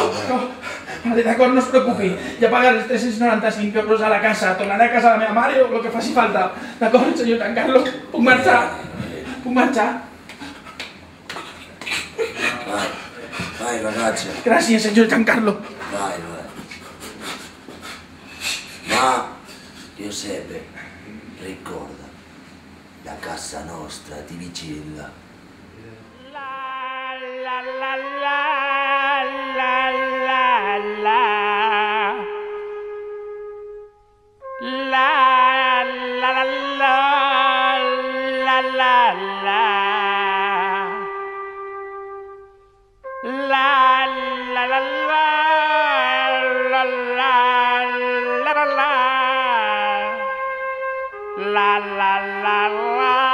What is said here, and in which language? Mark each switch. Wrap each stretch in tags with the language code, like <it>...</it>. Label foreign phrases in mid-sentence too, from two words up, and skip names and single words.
<ca>No. Vale, d'acord, no es preocupi. Ja pagaré els 395 euros a la casa, tornaré a casa de la meva mare o el que faci falta. D'acord, senyor Giancarlo? Puc marxar? Puc marxar?</ca> <it>Vai ragazzo,</it> <ca>Gràcies, senyor Giancarlo.</ca> <it>vai. Ma, Giuseppe, ricorda, la casa nostra ti vigila. La la la la la la la la la la la la la la la la la la la.</it>